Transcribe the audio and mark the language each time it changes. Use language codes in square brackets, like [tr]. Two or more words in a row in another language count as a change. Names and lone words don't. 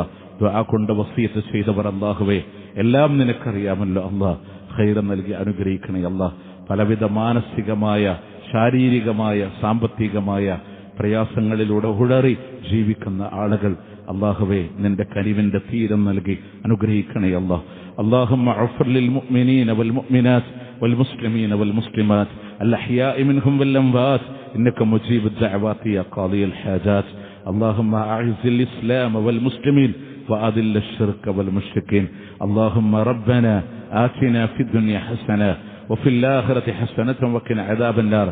[ml] ദുആ കൊണ്ട് വസിയത്ത് ചെയ്തവർ അല്ലാഹുവേ, എല്ലാം നിനക്കറിയാമല്ലോ അല്ലാ, ഖൈർ നൽകി അനുഗ്രഹിക്കണേ അല്ലാ. പലവിധ മാനസികമായ, ശാരീരികമായ, സാമ്പത്തികമായ പ്രയാസങ്ങളിലൂടെ ഉഴറി ജീവിക്കുന്ന ആളുകൾ അല്ലാഹുവേ, നിന്റെ കനിവിന്റെ തീരം നൽകി അനുഗ്രഹിക്കണേ അല്ലാ. [ar] اللهم اغفر للمؤمنين والمؤمنات والمسلمين والمسلمات الأحياء منهم والأموات إنك مجيب الدعوات يا قاضي الحاجات. اللهم أعز الإسلام والمسلمين وأذل الشرك والمشركين. اللهم ربنا آتنا في الدنيا حسنة وفي الآخرة حسنة وقنا عذاب النار.